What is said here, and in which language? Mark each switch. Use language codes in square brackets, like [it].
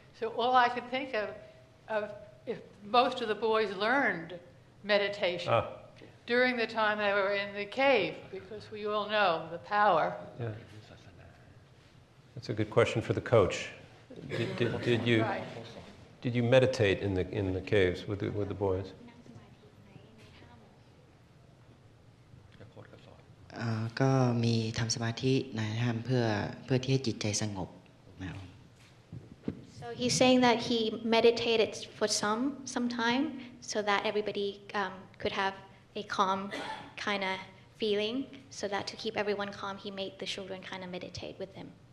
[en] So all I could think of if most of the boys learned meditation during the time they were in the cave, because we all know the power. Yeah. That's a good question for the coach. Did you meditate in the caves with the boys? [th] ก็มีทำสมาธิในถ้ำเพื่อที่ให้จิตใจสงบนะครับ [en] So he's saying that he meditated for some time so that everybody could have a calm kind of feeling, so that to keep everyone calm, he made the children kind of meditate with him.